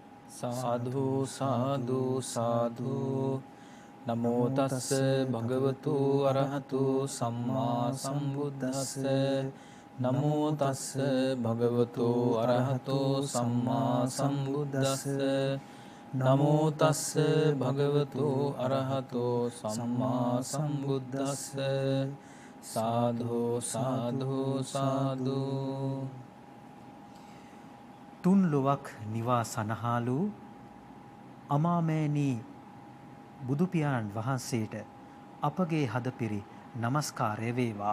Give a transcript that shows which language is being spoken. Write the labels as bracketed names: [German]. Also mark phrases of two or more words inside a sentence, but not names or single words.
[Pali] සාධු සාධු සාධු නමෝ තස්ස භගවතු අරහතු සම්මා සම්බුද්දස්ස නමෝ තස්ස භගවතු අරහතු සම්මා සම්බුද්දස්ස නමෝ තස්ස භගවතු අරහතු සම්මා සම්බුද්දස්ස සාධු සාධු සාධු. [Sinhala] තුන් ලොවක් නිවා සනහාලු අමාමෑණී බුදු පියාණන් වහන්සේට අපගේ හදපිරි নমස්කාරය වේවා.